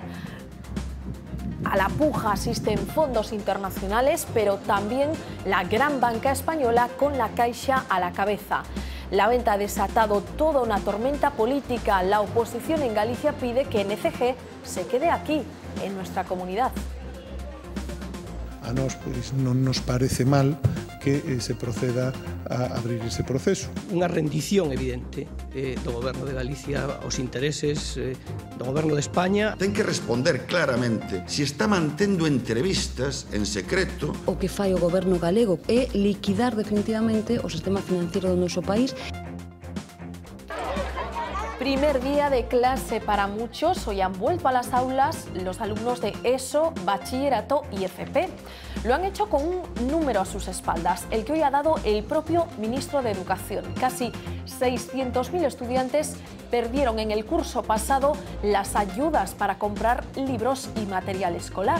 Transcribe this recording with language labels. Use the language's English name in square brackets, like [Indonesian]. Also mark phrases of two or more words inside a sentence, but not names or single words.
[Spanish] A la puja asisten fondos internacionales, pero también la gran banca española con la Caixa a la cabeza. La venta ha desatado toda una tormenta política. La oposición en Galicia pide que NCG se quede aquí, en nuestra comunidad. [Galician] A nós pois, non nos parece mal que se proceda a abrir ese proceso. Unha rendición evidente do Goberno de Galicia aos intereses do Goberno de España. Ten que responder claramente se está mantendo entrevistas en secreto. O que fai o Goberno galego é liquidar definitivamente o sistema financiero do noso país. [Spanish] Primer día de clase para muchos. Hoy han vuelto a las aulas los alumnos de ESO, Bachillerato y FP. Lo han hecho con un número a sus espaldas, el que hoy ha dado el propio ministro de Educación. Casi 600.000 estudiantes perdieron en el curso pasado las ayudas para comprar libros y material escolar.